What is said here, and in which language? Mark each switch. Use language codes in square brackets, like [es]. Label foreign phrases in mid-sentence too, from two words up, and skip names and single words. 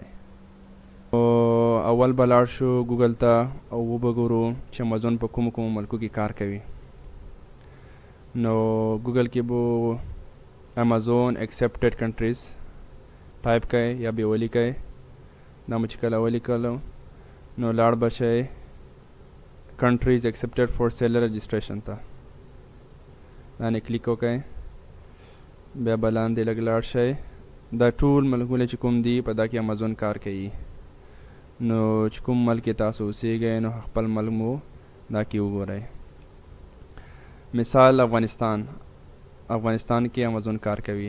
[ps] اول به لاړ شو ګوګل ته او وبګورو چې امازون په کومو ملکو کې کار کوي. نو ګوګل کې به امازون [en] accepted countries [ps] ټایپ کړئ یا به ولیکئ. دا مو چې کله ولیکلو نو لاړ به شئ [en] countries accepted for seller registration [ps] ته، باندې کلیک وکړئ. بیا به لاندې لږ لاړ شئ. دا ټول ملکونه چې کوم دي په دا کې امازون کار کوي. نو چې کوم ملک کې تاسو اوسیږئ نو خپل ملک مو دا کې وګورئ. مثال افغانستان کې امازون کار کوي.